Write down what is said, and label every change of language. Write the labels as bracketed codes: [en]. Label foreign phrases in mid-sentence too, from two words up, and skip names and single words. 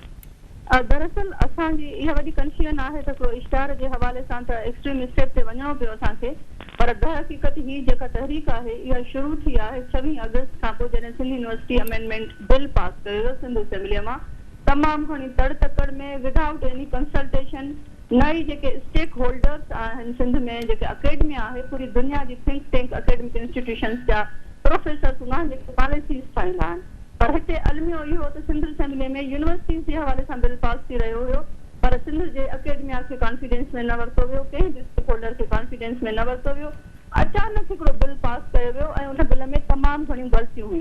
[sd] दरअसल असांजी इहा वॾी कंफ्यूजन आहे त को इश्तिहार जे हवाले सां त [en] extreme step [sd] ते वञणो पियो असांखे, पर दर हक़ीक़त ही जेका तहरीक आहे इहा शुरू थी आहे 26 अगस्त खां पोइ, जॾहिं सिंध यूनिवर्सिटी अमेंडमेंट बिल पास कयो वियो सिंध असेंबलीअ मां, तमामु घणी तड़ तकड़ में, [en] without any consultation. [sd] नई जेके स्टेक होल्डर्स आहिनि सिंध में, जेके अकेडमी आहे, पूरी दुनिया जी [en] think tank academic institutions [sd] जा प्रोफेसर्स हूंदा आहिनि जेके पॉलिसीज़ ठाहींदा आहिनि। पर हिते अलमियो इहो त सिंध असेंबली में यूनिवर्सिटीज़ जे हवाले सां बिल पास थी रहियो हुयो, पर सिंध जे अकेडमिया खे कॉन्फिडेंस में न वरितो वियो, कंहिं बि स्टेक होल्डर खे कॉन्फिडेंस में न वरितो वियो। अचानक हिकिड़ो बिल पास कयो वियो ऐं उन बिल में तमामु घणियूं ग़लतियूं हुयूं।